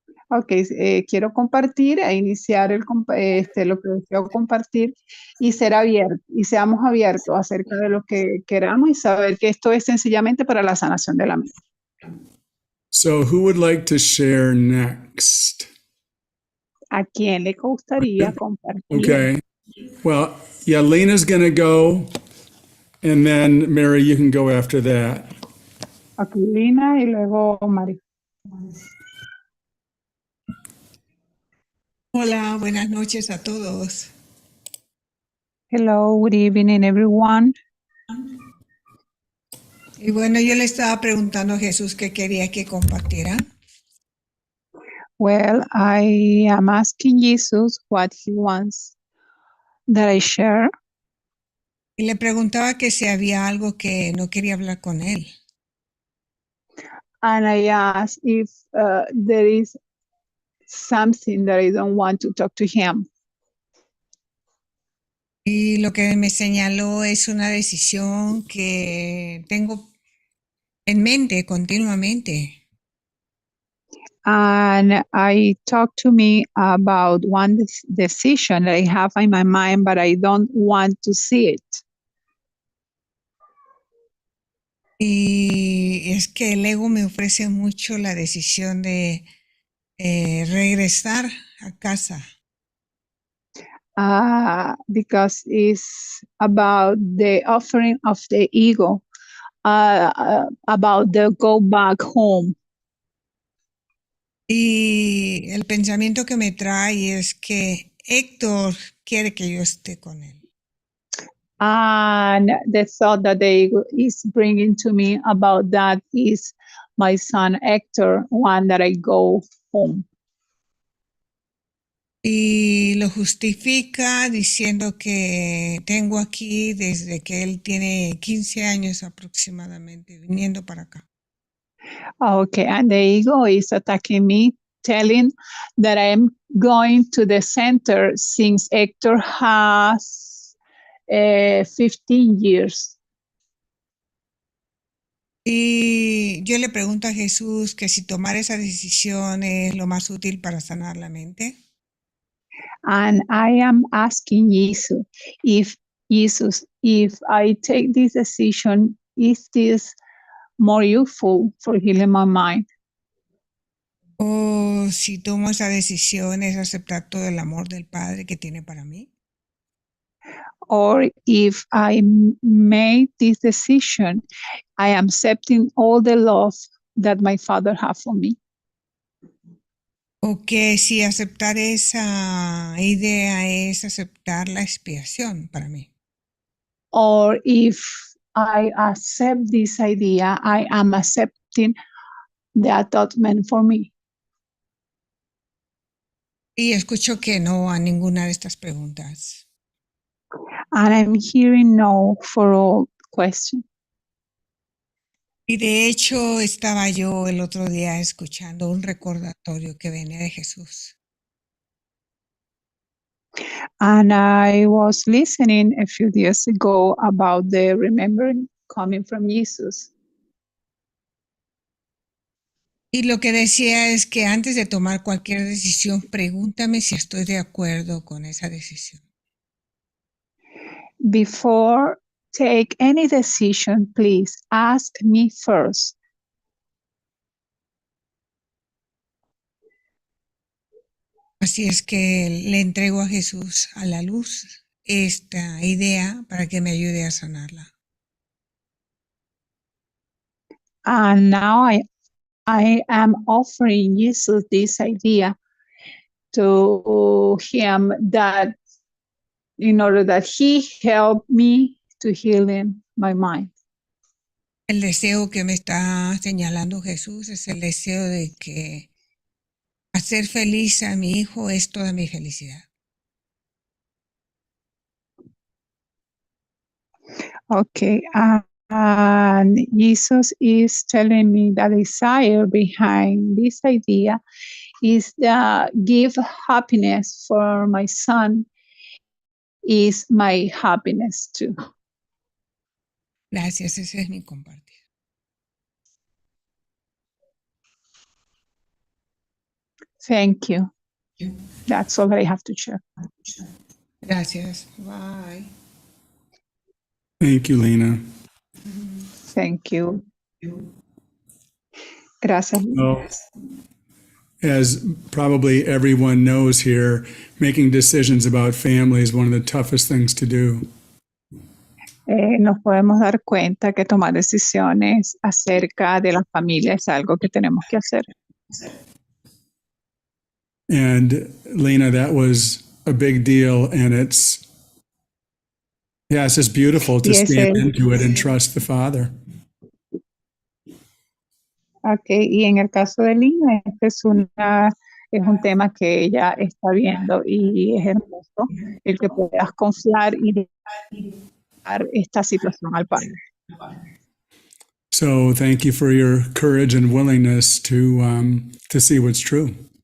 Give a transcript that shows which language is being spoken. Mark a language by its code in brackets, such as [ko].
[es] Ok, quiero compartir e iniciar lo que deseo compartir y ser abierto, y seamos abiertos acerca de lo que queramos y saber que esto es sencillamente para la sanación de la mente. [en] So, who would like to share next? [es] ¿A quién le gustaría compartir? [en] Okay. Well, yeah, Lena's going to go, and then Mary, you can go after that. [es] Aquí Lina y luego Mari. Hola, buenas noches a todos. [en] Hello, good evening everyone. [es] Y bueno, yo le estaba preguntando a Jesús qué quería que compartiera. [en] Well, I am asking Jesus what he wants that I share. [es] Y le preguntaba que si había algo que no quería hablar con él. [en] And I asked if there is something that I don't want to talk to him. [es] Y lo que me señaló es una decisión que tengo en mente continuamente. [en] And I talked to me about one decision that I have in my mind, but I don't want to see it. [es] Y es que el ego me ofrece mucho la decisión de regresar a casa. [en] Because it's about the offering of the ego, about the go back home. [es] Y el pensamiento que me trae es que Héctor quiere que yo esté con él. [en] And the thought that the ego is bringing to me about that is my son Hector, one that I go home. [es] Y lo justifica diciendo que tengo aquí desde que él tiene 15 años aproximadamente, viniendo para acá. [en] Okay, and the ego is attacking me, telling that I am going to the center since Hector has 15 years. [es] Y yo le pregunto a Jesús que si tomar esa decisión es lo más útil para sanar la mente. [en] And I am asking Jesus, if I take this decision, is this more useful for healing my mind? [es] O si tomo esa decisión es aceptar todo el amor del Padre que tiene para mí. [en] Or if I made this decision, I am accepting all the love that my father has for me. [es] O que si aceptar esa idea es aceptar la expiación para mí. [en] Or if I accept this idea, I am accepting the atonement for me. [es] Y escucho que no a ninguna de estas preguntas. [en] And I'm hearing no for all questions. [es] Y de hecho estaba yo el otro día escuchando un recordatorio que venía de Jesús. [en] And I was listening a few days ago about the remembering coming from Jesus. [es] Y lo que decía es que antes de tomar cualquier decisión, pregúntame si estoy de acuerdo con esa decisión. [en] Before take any decision, please ask me first. [es] Así es que le entrego a Jesús a la luz esta idea para que me ayude a sanarla. [en] And now I am offering Jesus this idea to him, that in order that he help me to heal in my mind. [es] El deseo que me está señalando Jesús es el deseo de que hacer feliz a mi hijo es toda mi felicidad. [en] Okay, and Jesus is telling me that the desire behind this idea is give happiness for my son is my happiness too. [es] Gracias, ese es mi compartir. [en] Thank you. That's all that I have to share. [es] Gracias. Bye. [en] Thank you, Lena. Thank you. [es] Gracias. [en] Well, as probably everyone knows here, making decisions about family is one of the toughest things to do. [es] Nos podemos dar cuenta que tomar decisiones acerca de la familia es algo que tenemos que hacer. [en] And Lena, that was a big deal, and it's just beautiful to Yes, stand into it and trust the Father. [es] Okay, y en el caso de Lina, este es un tema que ella está viendo y es hermoso el que puedas confiar y dar esta situación al Padre. [en] So thank you for your courage and willingness to see what's true.